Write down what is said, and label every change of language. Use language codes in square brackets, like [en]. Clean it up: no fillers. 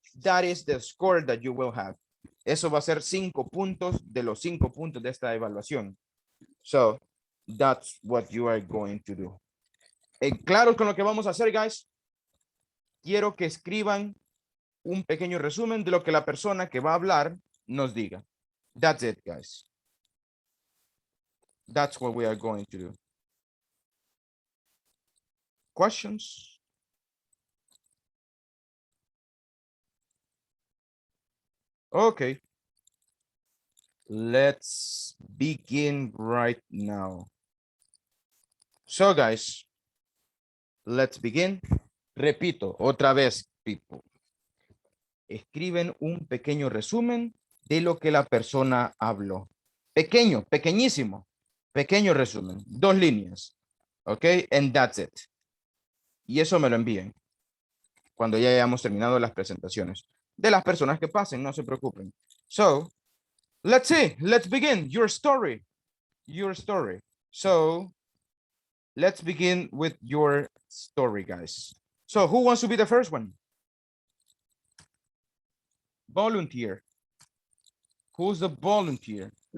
[en] That is the score that you will have. [es] Eso va a ser 5 puntos de los 5 puntos de esta evaluación. [en] So, that's what you are going to do. [es] Claro con lo que vamos a hacer, guys. Quiero que escriban un pequeño resumen de lo que la persona que va a hablar nos diga. [en] That's it, guys. That's what we are going to do. Questions? Okay. Let's begin right now. So, guys, let's begin. [es] Repito, otra vez, [en] people. [es] Escriben un pequeño resumen de lo que la persona habló. Pequeño, pequeñísimo. Pequeño resumen. 2 líneas. [en] Ok, and that's it. [es] Y eso me lo envíen cuando ya hayamos terminado las presentaciones. De las personas que pasen, no se preocupen. [en] So, let's see. Let's begin. Your story. Your story. So, let's begin with your story, guys. So, who wants to be the first one? Volunteer. Who's the volunteer?